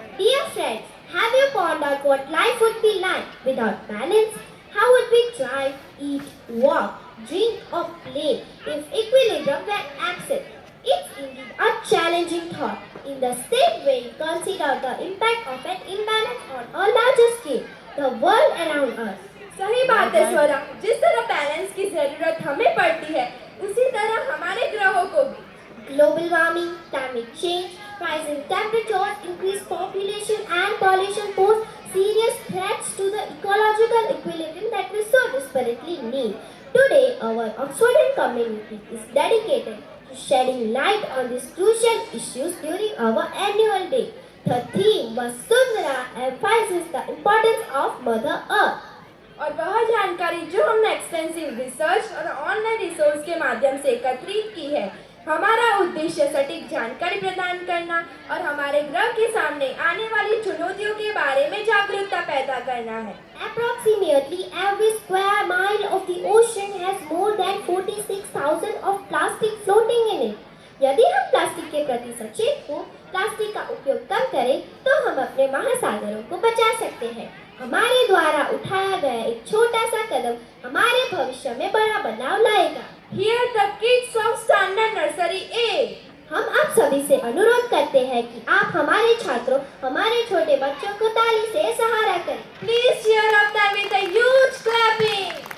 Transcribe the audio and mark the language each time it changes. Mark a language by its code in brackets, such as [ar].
[en] Dear friends, have you pondered what life would be like without balance? How would we drive, eat, walk, drink or play if equilibrium were absent? It's indeed a challenging thought. In the same way, consider the impact of an imbalance on a larger scale, the world around us. [hi] सही बात है स्वरा, जिस तरह balance की जरूरत हमें पड़ती है उसी तरह हमारे ग्रहों को भी. [en] Global warming, climate change, rising temperatures, increased population and pollution pose serious threats to the ecological equilibrium that we so desperately need. Today, our Oxford community is dedicated to shedding light on these crucial issues during our annual day. The theme Vasundhara emphasizes the importance of Mother Earth. [hi] और वह जानकारी जो हमने extensive research और online resource के माध्यम से एकत्रित की है, हमारा उद्देश्य सटीक जानकारी प्रदान करना और हमारे ग्रह के सामने आने वाली चुनौतियों के बारे में जागरूकता पैदा करना है. [en] Approximately every square mile of the ocean has more than 46,000 of plastic floating in it. [hi] यदि हम प्लास्टिक के प्रति सचेत हो, प्लास्टिक का उपयोग कम करें, तो हम अपने महासागरों को बचा सकते हैं. हमारे द्वारा उठाया गया एक छोटा सा कदम हमारे भविष्य में बड़ा बदलाव लाएगा. [en] Here the kids of Standard Nursery A. [hi] हम आप सभी से अनुरोध करते हैं कि आप हमारे छात्रों, हमारे छोटे बच्चों को ताली से सहारा करें. [en] Please cheer up them with a huge clapping.